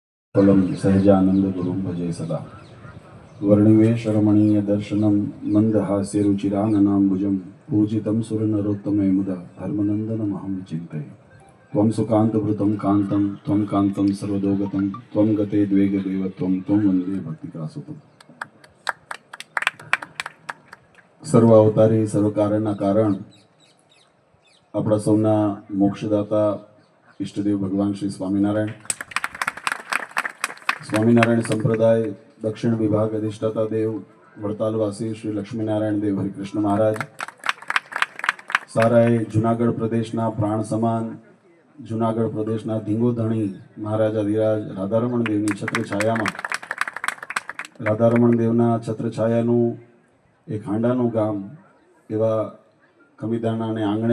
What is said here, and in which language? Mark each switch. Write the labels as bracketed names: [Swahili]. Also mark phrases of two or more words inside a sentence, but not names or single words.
[Sanskrit] फलम सहजानंद गुरुं भजे सदा वर्णिवेश रमणीय दर्शनम मंदहास्य रुचिराननाम्बुजं पूजितं सुरनरोत्तमे मुदा धर्मनंदनमहं चिन्तये त्वं सुकान्तभृतं कान्तं त्वं कान्तं सर्वदोगतं त्वं गते द्वेगदेवत्वं त्वं वन्दे भक्तिकासुतं [Gujarati] સર્વ અવતારી સર્વકારણના કારણ આપણા સૌના મોક્ષદાતા ઈષ્ટદેવ ભગવાન શ્રી સ્વામિનારાયણ સંપ્રદાય દક્ષિણ વિભાગ અધિષ્ઠાતા દેવ વડતાલવાસી શ્રી લક્ષ્મીનારાયણ દેવ હરિકૃષ્ણ મહારાજ સારાએ જુનાગઢ પ્રદેશના પ્રાણ સમાન જુનાગઢ પ્રદેશના ધીંગોધણી મહારાજાધિરાજ રાધારમણ દેવની છત્રછાયામાં રાધારમણ દેવના છત્રછાયાનું એક હાંડાનું ગામ એવા ખમીદાણાને આંગણે